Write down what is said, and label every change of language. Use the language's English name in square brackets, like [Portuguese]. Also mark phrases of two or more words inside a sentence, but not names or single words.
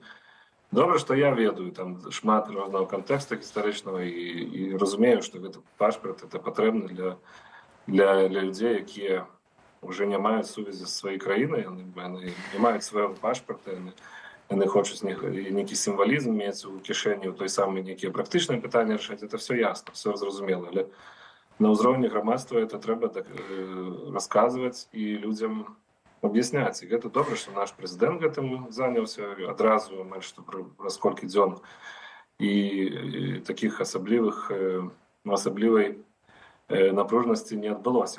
[Belarusian] Добра, што я ведаю там шмат рознага кантэкста гістарычнага і разумею, што гэты пашпарт это патрэбны для людзей, якія ўжо не маюць сувязі з сваёй краінай, яны не маюць свайго пашпарта, яны хочуць нейкі сімвалізм мець у кішэні, у той самай нейкія практычныя пытанні рашаць. [Russian] Это все ясно, все зразумела. [Belarusian] Але на ўзроўні грамадства это трэба расказваць і людзям аб'ясняць. І гэта добра, што наш прэзідэнт гэтым заняўся адразу, амаль што праз колькі дзён. І такіх асаблівай напружанасці не адбылося.